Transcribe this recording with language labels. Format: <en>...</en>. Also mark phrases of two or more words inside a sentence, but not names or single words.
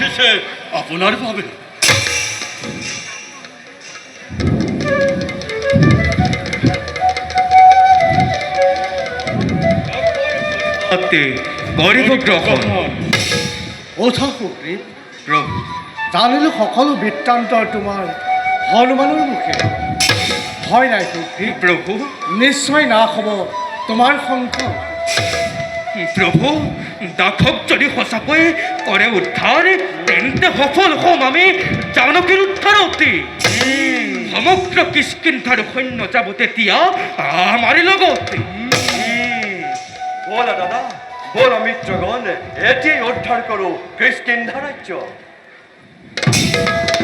<as>আপনার পাবে। গরিব গ্ৰহণ ওঠা সুগ্ৰীৱ, প্ৰভু। জানিলো সকলো বৃত্তান্ত তোমাৰ হনুমানৰ মুখে। ভয় নাই সুগ্ৰীৱ, প্ৰভু। নিশ্চয় নাশ হ'ব তোমাৰ সংকট। প্ৰভু, দাসক যদি সঁচাকৈ কৰে উদ্ধাৰ, তেন্তে সফল হ'ম আমি জানকীৰ উদ্ধাৰতে। সমগ্ৰ কিষ্কিন্ধাৰ সৈন্য যাব তেতিয়া আমাৰ লগতে।</as> <bn>বলা দাদা, বলা মিত্রগণ, এটি উদ্ধার করো কিষ্কিন্ধা রাজ্য।</bn>